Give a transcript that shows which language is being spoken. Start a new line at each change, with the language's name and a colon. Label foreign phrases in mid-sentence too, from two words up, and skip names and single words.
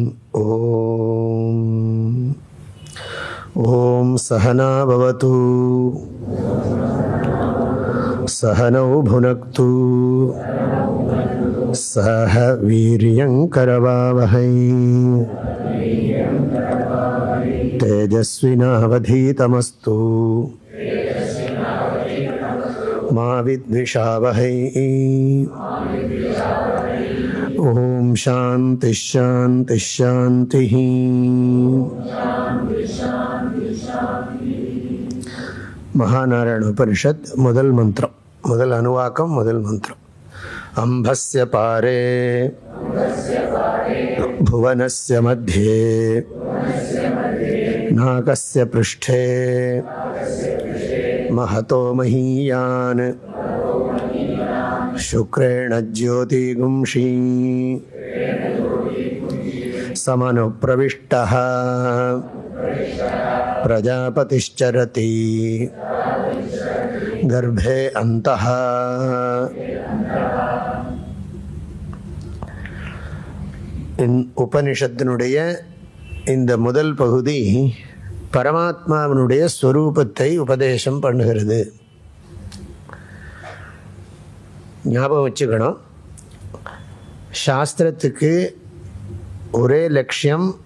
Sanskrit: ॐ सहना भवतु सहनौ भुनक्तु सह वीर्यं करवावहै तेजस्विनावधीतमस्तु मा विद्विषावहै। ओम शांति शांति शांति।
Tamil: महानारायण उपनिषद முதல் மந்திரம், முதல் அனுவாக்கம், முதல் மந்திரம்.
Sanskrit: अम्भस्य पारे भुवनस्य मध्ये नाकस्य पृष्ठे महतो महीयान् शुक्रेण ज्योतिगुंषी समनु प्रविष्टः प्रजापतिश्चरति गर्भे अन्तः.
Tamil: உபனிஷத்தினுடைய இந்த முதல் பகுதி பரமாத்மாவினுடைய ஸ்வரூபத்தை உபதேசம் பண்ணுகிறது. ஞாபகம் வச்சுக்கணும், சாஸ்திரத்துக்கு ஒரே லட்சியம்.